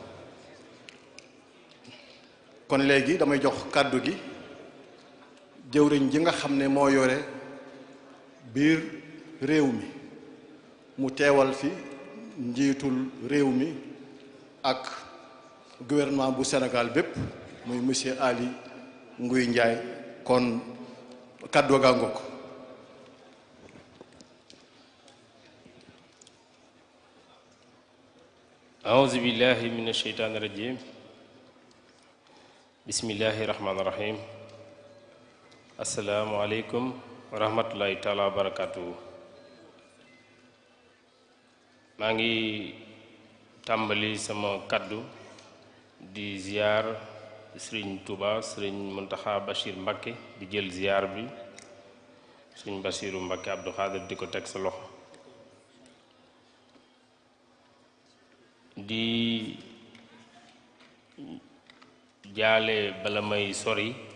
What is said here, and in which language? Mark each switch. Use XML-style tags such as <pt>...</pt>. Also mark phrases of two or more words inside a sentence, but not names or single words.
<wo>kon léegi damay jox kàddu gi jëwriñ ji nga xam ne moo yore biir réew mi mu teewal fi njiitul réew mi ak gouvernement bu Sénégal bépp muy monsieur Aly Ngouille Ndiaye kon kàddu gaa ngoog</wo> <ar>أعوذ بالله من الشيطان الرجيم بسم الله الرحمن الرحيم السلام عليكم ورحمة الله تعالى وبركاته</ar> <wo>maa ngi tàmbali sama kaddu di ziar Serigne Touba Serigne Mountakha Bachir Mbacké di jël ziar bi Serigne Bassirou Mbacké Abdou Khadir di ko teg sa loxo di jaale bala may sori</wo>